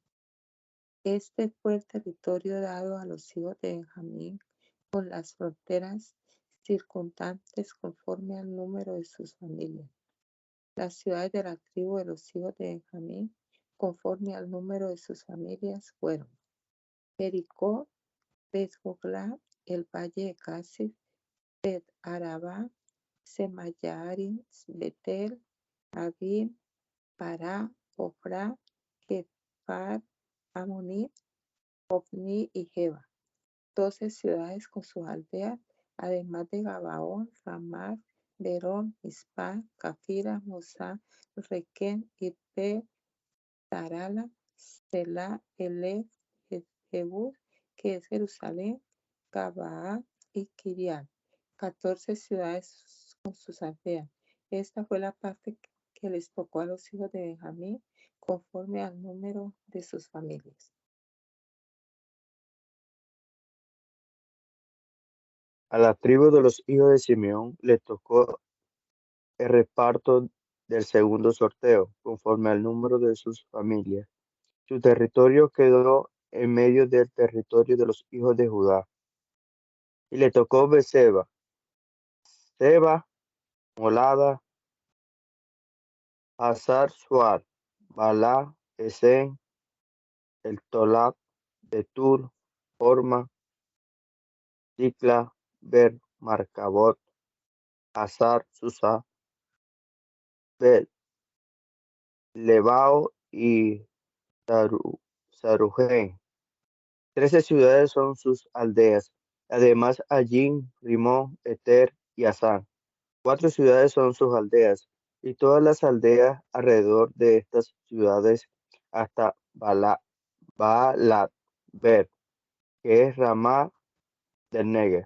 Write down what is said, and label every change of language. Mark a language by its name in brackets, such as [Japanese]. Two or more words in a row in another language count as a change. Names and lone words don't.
[Spanish] Este fue el territorio dado a los hijos de Benjamín con las fronteras circundantes conforme al número de sus familias. Las ciudades de la tribu de los hijos de Benjamín, conforme al número de sus familias, fueron Jericó, Bet-Hogla, el valle de Casif, Bet-Arabá, Semayarim, Betel, Avim, Pará, Ofra, Kefar, Amonit, Ofni y Geba. 12 ciudades con sus aldeas, además de Gabaón, Ramá, Berón, Mizpá, Cafira, Mosá, Requén, Irpe, Tarala, Selá, Elef, Jebús, que es Jerusalén, Gabaa y Kiriat. 14 ciudades con sus aldeas. Esta fue la parte que les tocó a los hijos de Benjamín conforme al número de sus familias. A la tribu de los hijos de Simeón le tocó el reparto del segundo sorteo, conforme al número de sus familias. Su territorio quedó en medio del territorio de los hijos de Judá. Y le tocó Beerseba, Seba, Molada, Hazar Sual, Balá, Esen, el Tolad, Betur, Horma, Dicla, Ber, Marcabot, Hazar, Susa, Bet, Lebao y Saruhen. 13 ciudades son sus aldeas. Además, Allín, Rimón, Eter y Asán. 4 ciudades son sus aldeas, y todas las aldeas alrededor de estas ciudades hasta Baalat Ber, que es Ramá del Negev.